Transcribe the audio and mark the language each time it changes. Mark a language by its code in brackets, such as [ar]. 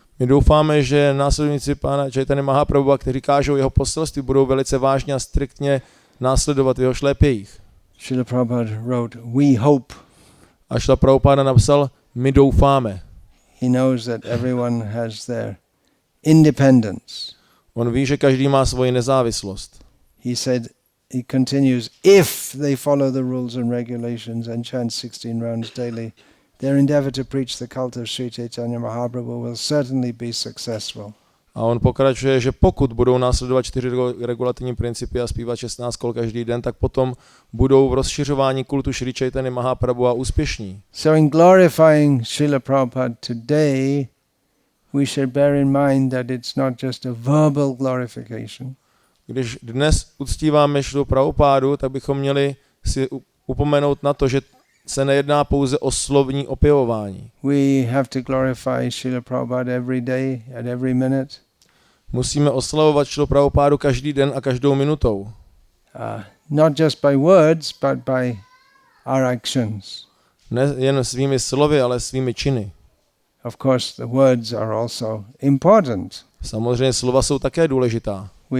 [cs] My doufáme, že následovníci pána Chaitanya Mahaprabhu, kteří kážou jeho poselství, budou velice vážně a striktně následovat jeho šlépějích. [en] Srila Prabhupada wrote, "We hope." [cs] A Srila Prabhupada napsal, my doufáme. [en] He knows that everyone has their independence. [cs] On ví, že každý má svoji nezávislost. [en] He said, he continues, if they follow the rules and regulations and chant 16 rounds daily, their endeavor to preach the cult of Sri Caitanya Mahaprabhu will certainly be successful. [cs] A on pokračuje, že pokud budou následovat 4 regulativní principy a zpívat 16 kol každý den, tak potom budou v rozšiřování kultu Sri Caitanya Mahaprabhu a úspěšní. [en] So in glorifying Srila Prabhupada today, we should bear in mind that it's not just a verbal glorification. [cs] Když dnes uctíváme Srilu Prabhupádu, tak bychom měli si upomenout na to, že se nejedná pouze o slovní opěvování. [en] We have to glorify Srila Prabhupada every day, at every minute. [cs] Musíme oslavovat Srilu Prabhupádu každý den a každou minutou. [en] Not just by words, but by our actions. [cs] Ne jen svými slovy, ale svými činy. [en] Of course, the words are also important. [cs] Samozřejmě slova jsou také důležitá.